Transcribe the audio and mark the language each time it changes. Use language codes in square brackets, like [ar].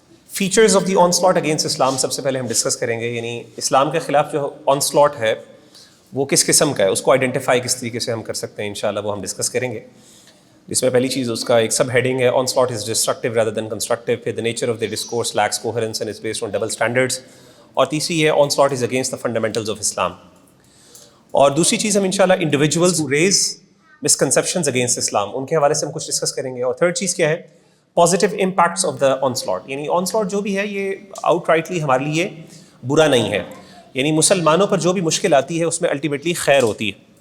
[en] features of the onslaught against Islam [ur] سب سے پہلے ہم ڈسکس کریں گے. یعنی اسلام کے خلاف جو آن سلاٹ ہے وہ کس قسم کا ہے, اس کو آئیڈینٹیفائی کس طریقے سے ہم کر سکتے ہیں, انشاءاللہ وہ ہم ڈسکس کریں گے. جس میں پہلی چیز اس کا ایک سب ہیڈنگ ہے, [en] Onslaught is destructive rather than constructive. [ur] پھر [en] the nature of the discourse lacks coherence and is based on double standards. [ur] اور تیسری ہے [en] Onslaught is against the fundamentals of Islam. [ur] اور دوسری چیز ہم انشاءاللہ individuals [en] who raise misconceptions against [ur] اسلام ان کے حوالے سے ہم کچھ ڈسکس کریں گے. اور تھرڈ چیز کیا ہے, [en] Positive impacts of the onslaught. [ur] یعنی آن سلاٹ جو بھی ہے یہ آؤٹ رائٹلی ہمارے لیے برا نہیں ہے, یعنی مسلمانوں پر جو بھی مشکل آتی ہے اس میں الٹیمیٹلی خیر ہوتی ہے.